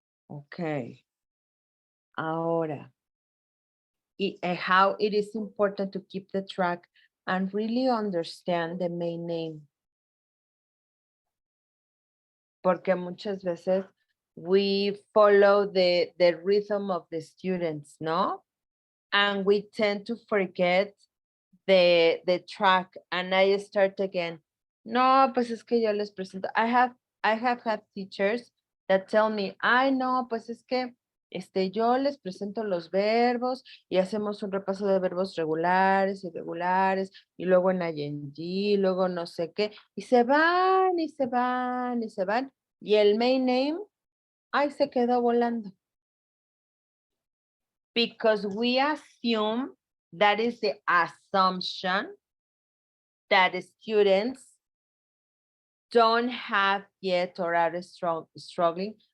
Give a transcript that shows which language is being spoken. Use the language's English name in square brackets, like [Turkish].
[English] Okay. Ahora, how it is important to keep the track and really understand the main aim. [Spanish] Porque muchas veces [English] we follow the rhythm of the students, no? And we tend to forget the track, and I start again. [Spanish] No, pues es que yo les presento. [English] I have had teachers that tell me, [Spanish] ay, no, pues es que yo les presento los verbos y hacemos un repaso de verbos regulares, irregulares, y luego en ing, luego no sé qué, y se van, y se van, y se van, y el main name, ay, se quedó volando. [English] Because we assume, that is the assumption, that the students don't have yet or are struggling.